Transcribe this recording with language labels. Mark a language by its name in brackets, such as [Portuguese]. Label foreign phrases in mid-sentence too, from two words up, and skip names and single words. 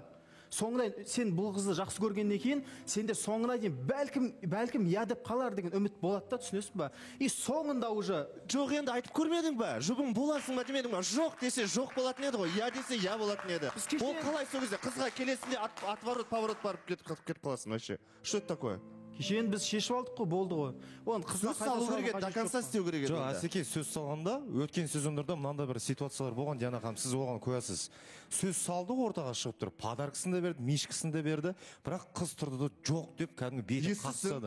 [Kazakh] Соңына сен бұл қызды жақсы көргеннен кейін сенде соңына дейін бәлкім я деп қалар деген үміт болады да, түсінесің ба? И соңында уже жоқ, енді айтып көрмедің ба? Жұбың боласың ба демедің ба? Жоқ десе жоқ болатын еді ғой, я десе я болатын еді. Ол қалай сол кезде қызға келесінде [Russian] отворот поворот [Kazakh] барып кетіп қаласың вообще? [Russian] Что это такое? [Kazakh] Кешен біз шешіп алдық қой, болды ғой. Сөз салу керек, [Russian] до конца [Kazakh] істеу керек еді. Жоқ, Асеке, сөз салғанда өткен сезондарда мынандай бір ситуациялар болған, Диана ханым, сіз оған куәсіз. Сөз салды ортаға шығып тұр, подаркасын да берді, мишкасын да берді, бірақ қыз тұрды да жоқ деп кәдімгі бетін қақсады.